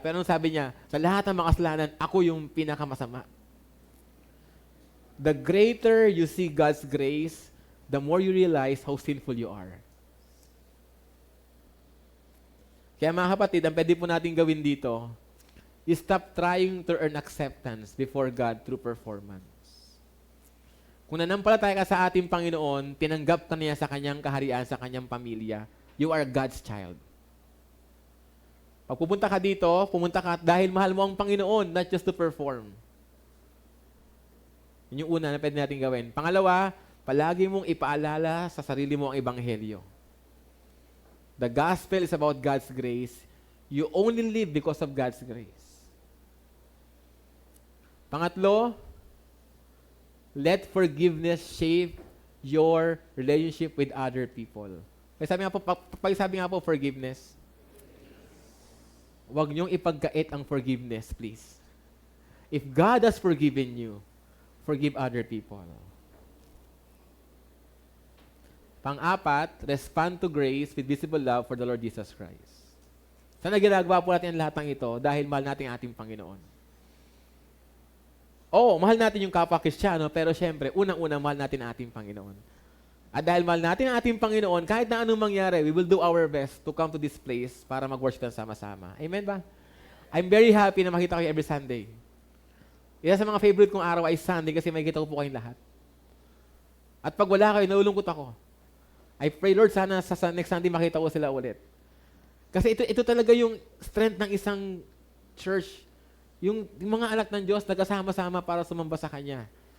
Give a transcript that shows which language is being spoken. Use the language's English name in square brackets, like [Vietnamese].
[Filipino] Pero sabi niya, sa lahat ng mga kasalanan, ako yung pinakamasama. [English] The greater you see God's grace, the more you realize how sinful you are. [Filipino] Kaya mga kapatid, ang pwede po natin gawin dito [English] stop trying to earn acceptance before God through performance. [Filipino] Kung nanampalataya ka sa ating Panginoon, tinanggap ka niya sa kanyang kaharian, sa kanyang pamilya, [English] you are God's child. [Filipino] Pag pupunta ka dito, pumunta ka dahil mahal mo ang Panginoon, [English] not just to perform. [Filipino] Yun yung una na pwede natin gawin. Pangalawa, palagi mong ipaalala sa sarili mo ang Ebanghelyo. [English] The gospel is about God's grace. You only live because of God's grace. [Filipino] Pangatlo, [English] let forgiveness shape your relationship with other people. [Filipino] Sabi nga po, forgiveness. Huwag niyong ipagkait ang forgiveness, please. [English] If God has forgiven you, forgive other people. [Filipino] Pang-apat, [English] respond to grace with visible love for the Lord Jesus Christ. [Filipino] Sana ginagawa po natin ang lahat ng ito dahil mahal natin ang ating Panginoon. Oo, mahal natin yung kapwa Kristiyano, pero syempre, unang-una, mahal natin ang ating Panginoon. At dahil mahal natin ang ating Panginoon, kahit na anong mangyari, [English] we will do our best to come to this place [Filipino] para mag-worship na sama-sama. Amen ba? [English] I'm very happy [Filipino] na makita kayo [English] every Sunday. [Filipino] Isa sa mga favorite kong araw ay Sunday kasi makikita ko po kayong lahat. At pag wala kayo, naulungkot ako. [English] I pray, Lord, [Filipino] sana sa next Sunday makita ko sila ulit. Kasi ito talaga yung strength ng isang church. Yung mga anak ng Diyos nagkasama-sama para sumamba sa Kanya.